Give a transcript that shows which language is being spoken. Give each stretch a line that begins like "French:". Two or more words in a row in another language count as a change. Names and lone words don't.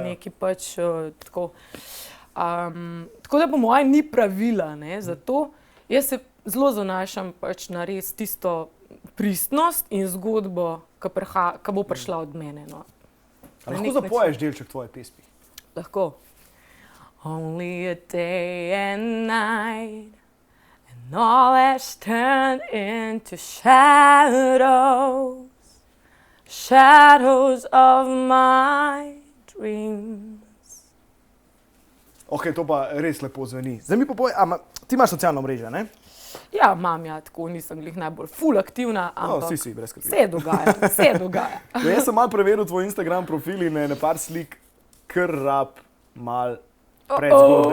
Slovenian: nekaj pač tako. Tako da po mojem ni pravila, ne, zato jaz se zelo zanašam pač na res tisto pristnost in zgodbo, ki bo prišla od mene. No. A lahko zapoješ delček tvoje pesmi? Lahko.
English: Only a day and night and all has turned into shadows, shadows of my dreams.
Slovenian: Ok, to pa res lepo zveni. Zdaj mi pa povej, ti imaš socialno mrežo, ne? Ja, imam ja, tako nisem glih najbolj ful aktivna, ampak Si, brez skrbi. se dogaja, se dogaja. No, jaz sem malo preveril tvoj Instagram profil in ne par slik kar rab mal predzgodbe.